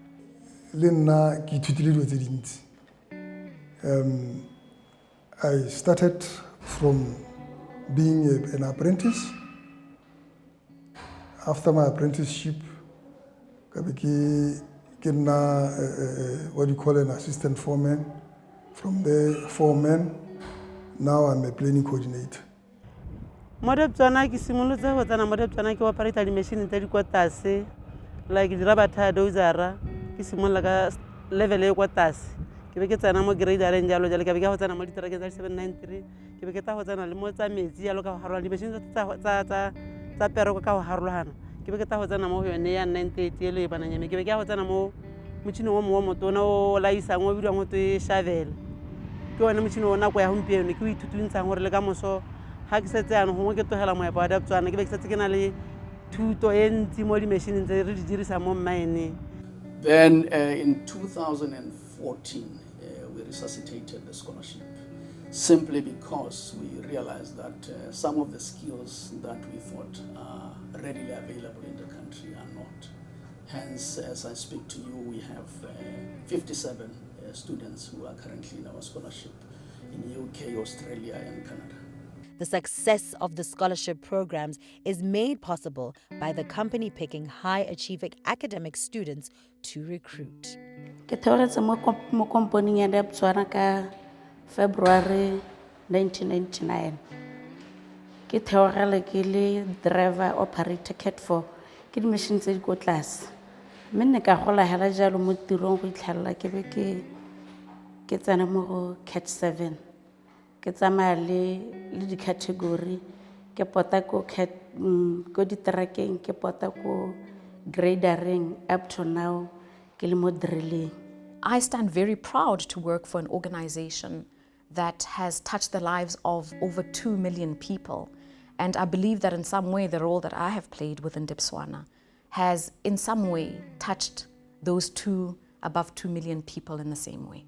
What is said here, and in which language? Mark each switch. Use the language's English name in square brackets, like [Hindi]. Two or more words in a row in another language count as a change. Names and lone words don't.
[English] I started from being an apprentice. After my apprenticeship, I became what you call an assistant foreman. From there, foreman. Now I'm a planning coordinator. [Tswana] Mo Debswana ke simolotse go tsena mo Debswana ke operate di-machine tse di kwa tlase like di rabata dozera ke simolola ka level e kwa tlase ke be ke tsena mo gradereng jalo jalo ke be ke go tsena mo diterakeng tsa 793 ke be ke tla go tsena le mo tsa metsi jalo ka go harolana di-machine tsa pereko ka go harolana ke be ke tla go tsena mo yone ya 930 e le e banang yame ke be ke go tsena mo motšhini o mongwe o motona o laisang o bidiwang go twe shovel ke one motšhini o nako ya gompieno ke o ithutulintshang gore le ka moso ga ke setse yana gongwe ke tlogela moepo wa Debswana ke be ke setse ke na le thuto e ntsi mo di-machineng tse re di dirisang mo mmaeneng. [English] Then in 2014, we resuscitated the scholarship simply because we realized that some of the skills that we thought are readily available in the country are not. Hence, as I speak to you, we have 57 students who are currently in our scholarship in UK, Australia, and Canada. The success of the scholarship programs is made possible by the company picking high-achieving academic students to recruit. [Tswana] Ke theogetse mo komponing ya Debswana ka February 1999. Ke theogela ke le [English] driver operator [Tswana] Cat 4 ke di-machine tse di ko tlase mme ne ka gola hela jalo mo tirong go itlhalela ke be ke tsena mo go Cat 7 ke tsamaya le di-category ke pota ko diterakeng ke pota ko gradering [English] up to now [Tswana] ke le mo drilling. [English] I stand very proud to work for an organization that has touched the lives of over 2 million people. And I believe that in some way, the role that I have played within Debswana has in some way touched those above 2 million people in the same way.